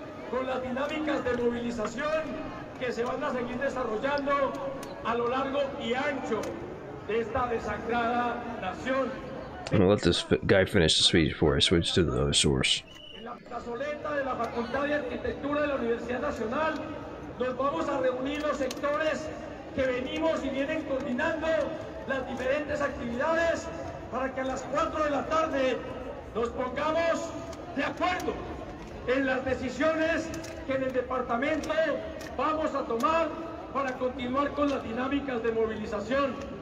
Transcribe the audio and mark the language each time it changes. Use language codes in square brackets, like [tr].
[es] Con las dinámicas de movilización que se van a seguir desarrollando a lo largo y ancho de esta desangrada nación. [en] I'm gonna let this guy finish the speech before I switch to the other source. [es] En la plazoleta de la Facultad de Arquitectura de la Universidad Nacional nos vamos a reunir los sectores que venimos y vienen coordinando las diferentes actividades para que a las 4 de la tarde nos pongamos de acuerdo en las decisiones que en el departamento vamos a tomar para continuar con las dinámicas de movilización.